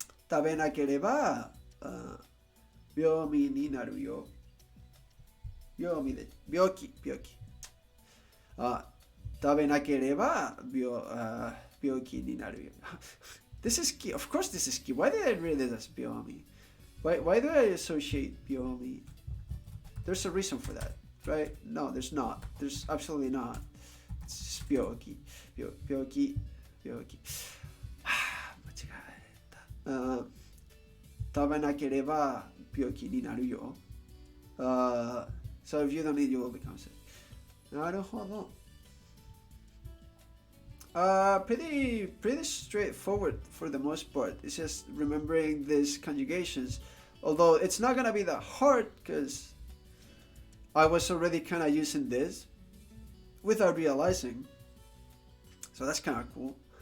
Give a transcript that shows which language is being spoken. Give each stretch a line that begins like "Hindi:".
Japanese: 食べなければ病気になるよ。病気。食べなければ病気になるよ。
English: This is key. Of course this is key. Why did I read it as biomi? Why do I associate biomi? There's a reason for that, right? No, there's not. There's absolutely not. It's just byoki.
Japanese: Byoki. 間違えた。食べなければ病気になるよ。
English: So if you don't eat, you will become sick.
Japanese: なるほど。
English: Pretty straightforward for the most part. It's just remembering these conjugations. Although it's not gonna be that hard because I was already kind of using this without realizing. So that's kind of cool.